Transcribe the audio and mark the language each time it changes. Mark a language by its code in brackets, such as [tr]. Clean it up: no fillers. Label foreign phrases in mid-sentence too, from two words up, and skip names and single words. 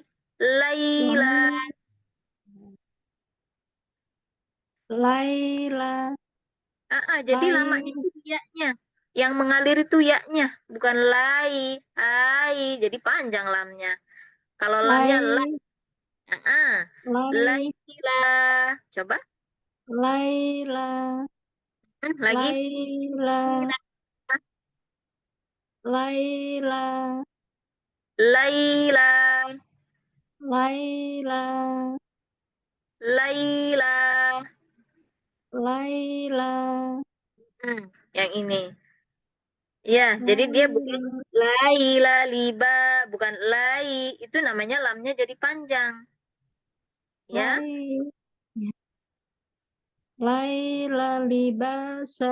[id] Laila. Laila. Jadi lamanya itu ya-nya. Yang mengalir itu ya-nya, bukan lai. Hai, jadi panjang lamnya. Kalau lamnya la, Lai, Laila. Coba. Laila, Lagi. Laila, Laila, Laila. Laila, Laila. Laila, Yang ini. Ya, jadi dia bukan Laila liba, bukan lai. Itu namanya lamnya jadi panjang. Ya. Lai, Laila libasa.